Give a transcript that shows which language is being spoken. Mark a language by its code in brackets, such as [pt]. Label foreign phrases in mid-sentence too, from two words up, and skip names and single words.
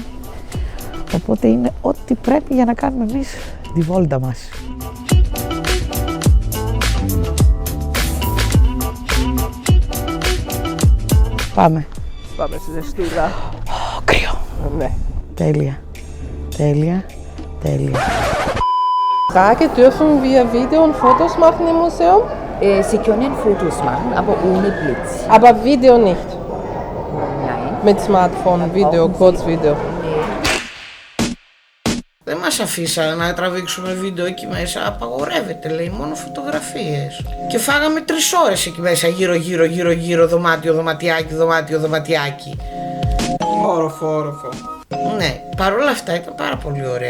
[el] Οπότε είναι ό,τι πρέπει για να κάνουμε εμείς τη βόλτα μας. Πάμε. Πάμε στη ζεστούρα. Κρύο. Ναι. Τέλεια. Τέλεια. Τέλεια. [de] Frage, dürfen wir Video und Fotos machen im Museum? Sie können Fotos machen, aber ohne Blitz. Aber Video nicht. Nein. Mit Smartphone, Video, Kurzvideo. [el] Δεν μας αφήσανε να τραβήξουμε βίντεο εκεί μέσα, απαγορεύεται λέει, μόνο φωτογραφίες. Και φάγαμε 3 ώρες εκεί μέσα, γύρω, δωμάτιο, δωματιάκι. Όροφο. Ναι, παρόλα αυτά ήταν πάρα πολύ ωραία.